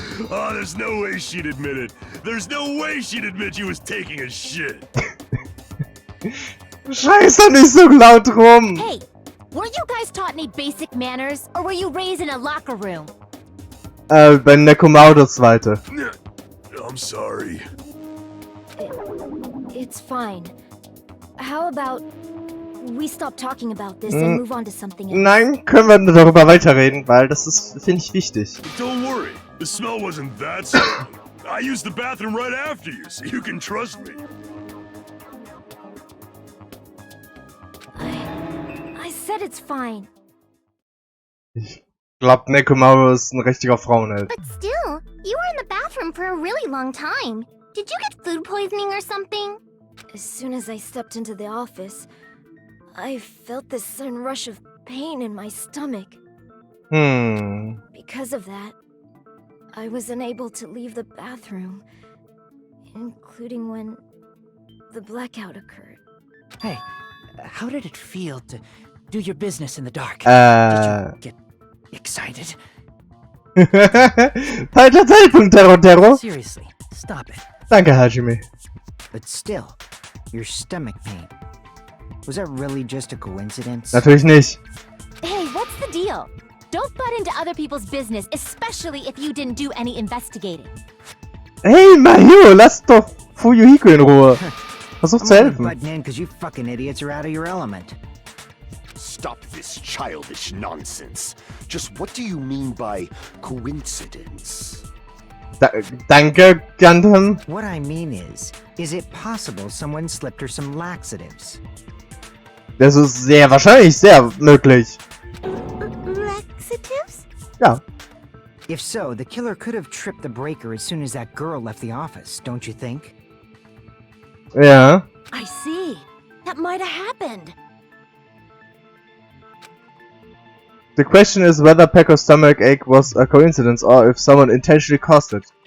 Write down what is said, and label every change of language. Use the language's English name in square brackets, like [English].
[English] Oh, there's no way she'd admit it. There's no way she'd admit she was taking a shit. [German] Scheiße, nicht so laut rum! [English] Hey, weren't you guys taught any basic manners, or were you raised in a locker room? [German] Bei Nekomaru das zweite. [English] I'm sorry. It's fine. How about we stop talking about this and move on to something else? [German] Nein, können wir darüber weiterreden, weil das ist, finde ich, wichtig. [English] Don't worry, the smell wasn't that strong. I used the bathroom right after you, so you can trust me. I said it's fine. [German] Ich glaub, Nekomaru ist ein richtiger Frauenheld. [English] But still, you were in the bathroom for a really long time. Did you get food poisoning or something? As soon as I stepped into the office, I felt this sudden rush of pain in my stomach. Because of that, I was unable to leave the bathroom, including when the blackout occurred. Hey, how did it feel to do your business in the dark? Did you get excited? [German] Falscher Zeitpunkt, Terror. [English] Seriously, stop it. [German] Danke, Hajime. [English] But still, your stomach pain. Was that really just a coincidence? [German] Natürlich nicht. [English] Hey, what's the deal? Don't butt into other people's business, especially if you didn't do any investigating. [German] Hey, Mahiro, lass doch Fuyuhiko in Ruhe. Versuch zu [English] I'm only [German] helfen. [English] butting in because you fucking idiots are out of your element. Stop this childish nonsense. Just what do you mean by coincidence? [German] Danke, Gundam. [English] What I mean is it possible someone slipped her some laxatives? [German] Das ist sehr wahrscheinlich, sehr möglich. [English] Laxatives? [German] Ja. [English] If so, the killer could have tripped the breaker as soon as that girl left the office, don't you think? [German] Ja. [English] I see. That might have happened. The question is whether Pecco's stomach ache was a coincidence or if someone intentionally caused it.